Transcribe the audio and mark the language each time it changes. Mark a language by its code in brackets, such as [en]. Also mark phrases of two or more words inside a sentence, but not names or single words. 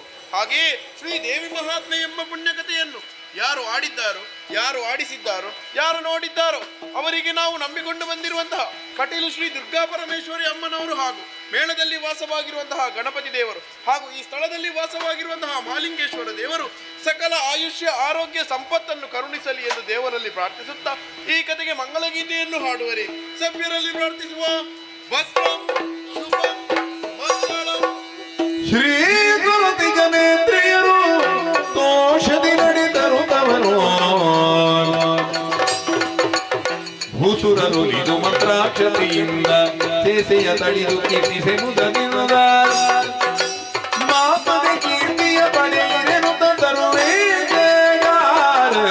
[kn] ಹಾಗೆಯೇ ಶ್ರೀ ದೇವಿ ಮಹಾತ್ಮೆ ಎಂಬ ಪುಣ್ಯಕಥೆಯನ್ನು ಯಾರು ಆಡಿದ್ದಾರೋ, ಯಾರು ಆಡಿಸಿದ್ದಾರೋ, ಯಾರು ನೋಡಿದ್ದಾರೋ ಅವರಿಗೆ ನಾವು ನಂಬಿಕೊಂಡು ಬಂದಿರುವಂತಹ ಕಟೀಲು ಶ್ರೀ ದುರ್ಗಾ ಪರಮೇಶ್ವರಿ ಅಮ್ಮನವರು ಹಾಗೂ ಮೇಳದಲ್ಲಿ ವಾಸವಾಗಿರುವಂತಹ ಗಣಪತಿ ದೇವರು ಹಾಗೂ ಈ ಸ್ಥಳದಲ್ಲಿ ವಾಸವಾಗಿರುವಂತಹ ಮಹಾಲಿಂಗೇಶ್ವರ ದೇವರು ಸಕಲ ಆಯುಷ್ಯ ಆರೋಗ್ಯ ಸಂಪತ್ತನ್ನು ಕರುಣಿಸಲಿ ಎಂದು ದೇವರಲ್ಲಿ ಪ್ರಾರ್ಥಿಸುತ್ತಾ ಈ ಕಥೆಗೆ ಮಂಗಲಗೀತೆಯನ್ನು ಹಾಡುವರೆ ಸಭ್ಯರಲ್ಲಿ ಪ್ರಾರ್ಥಿಸುವ. [sa] ಭದ್ರಂ ಶುಭಂ ಮಂಗಳಂ. [kn] ಶ್ರೀ ತುಳಸಿ ಜನೇಂದ್ರಿಯರು ದೋಷದಿ ನಡೆದರು ತವರು ಭೂಸುರರು ಇದು ಮಂತ್ರಾಕ್ಷತೆಯಿಂದ ಸೇಸೆಯ ತಡಿದು ಕೀರ್ತಿಸೆ ಮುದನಿರುದ ಮಾಪದೆ ಕೀರ್ತಿಯ ಪಡೆಯಿರೆನು ತರುವೆ ಜಯ